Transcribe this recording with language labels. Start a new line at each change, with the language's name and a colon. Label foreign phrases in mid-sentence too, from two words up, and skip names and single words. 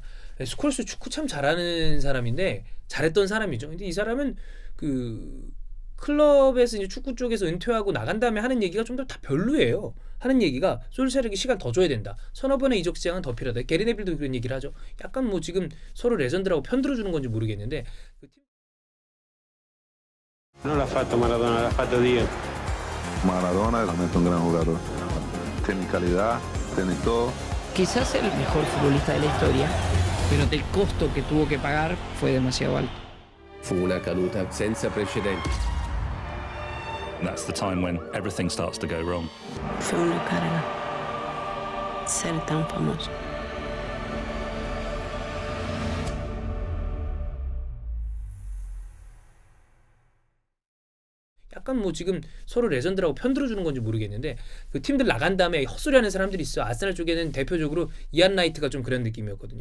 Korean: 스콜스 축구 참 잘하는 사람인데 잘했던 사람이죠. 근데 이 사람은 그 클럽에서 이제 축구 쪽에서 은퇴하고 나간 다음에 하는 얘기가 좀 더 다 별로예요. 하는 얘기가 솔샤르에게 시간 더 줘야 된다. 서너 번의 이적 시장은 더 필요하다. 게리 네빌도 그런 얘기를 하죠. 약간 뭐 지금 서로 레전드라고 편들어주는 건지 모르겠는데.
Italian: No l'ha fatto Maradona, l'ha fatto Dio.
Spanish: Maradona es realmente un gran jugador. Tiene calidad, tiene todo. Quizás el mejor futbolista de la historia, pero el costo que tuvo que pagar fue demasiado alto.
Italian: Fu una caduta senza precedenti.
English: That's the time when everything starts to go wrong.
Spanish: Fue una carga ser tan famoso.
Korean: 약간 뭐 지금 서로 레전드라고 편들어주는 건지 모르겠는데 그 팀들 나간 다음에 헛소리하는 사람들이 있어. 아스날 쪽에는 대표적으로 이안 라이트가 좀 그런 느낌이었거든요.